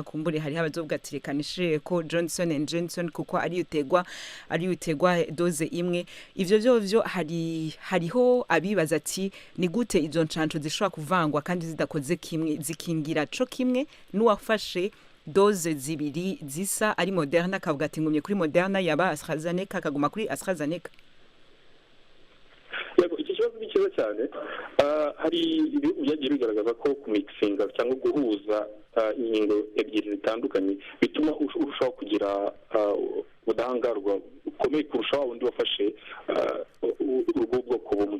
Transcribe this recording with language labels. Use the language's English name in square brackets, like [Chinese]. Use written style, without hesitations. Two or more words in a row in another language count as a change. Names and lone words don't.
[Rundi] Kumbure hari abazovuga ati reka nishire ko Johnson & Johnson kuko ari utegwa doze imwe. Ivyo byo hariho abibaza ati ni gute izo ncanco zishobora kuvangwa kandi zidakoze kimwe zikingira co kimwe n'uwafashe doze zibiri zisa ari Moderna akavuga ati ngumye kuri Moderna yaba AstraZeneca akaguma kuri AstraZeneca. [Kinyarwanda] Ikibazo ni cyiza cyane. Hari ibihugu byagiye bigaragaza ko kumixinga cyangwa guhuza inkingo ebyiri zitandukanye bituma urushaho kugira ubudahangarwa bukomeye kurusha wundi wafashe ubwoko bumwe.